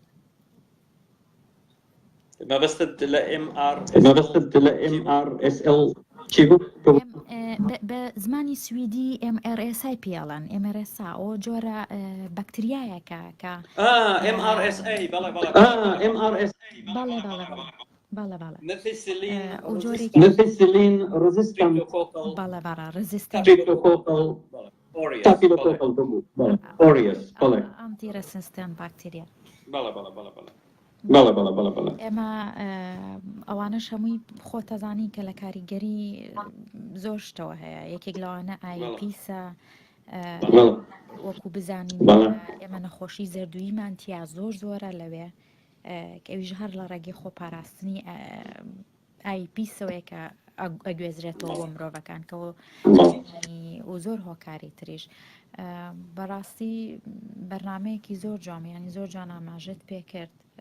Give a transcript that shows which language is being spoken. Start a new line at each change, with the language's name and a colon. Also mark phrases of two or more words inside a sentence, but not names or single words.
Central Kurdish: مەبەستت لە MRSL چی بوو؟ بە زمانی سویدی MRSI پێڵەن MRSA ئەو جۆرە بەکتریایەکە کە MRSA بەڵێ
English: مethicillin resistant staphylococcus aureus anti-resistant bacteria
Central Kurdish: بەڵێ ئێمە ئەوانەش هەمووی خۆتەزانی کە لە کاریگەری زۆر شتەوە هەیە یەکێک لەوانە ئایپیسە وەکو بزانین ئێمە نەخۆشی زەردوویمان تیا زۆرە لەوێ کە ئەویش هەر لە ڕێگەی خۆپاراستنی ئایپیسەوەیە کە ئەگوێزرێتەوە بۆ مرۆڤەکان کە و زۆر هۆکاری تریش بەڕاستی بەرنامەیەکی زۆر جوانیانی زۆر جوان ئاماژەت پێ کرد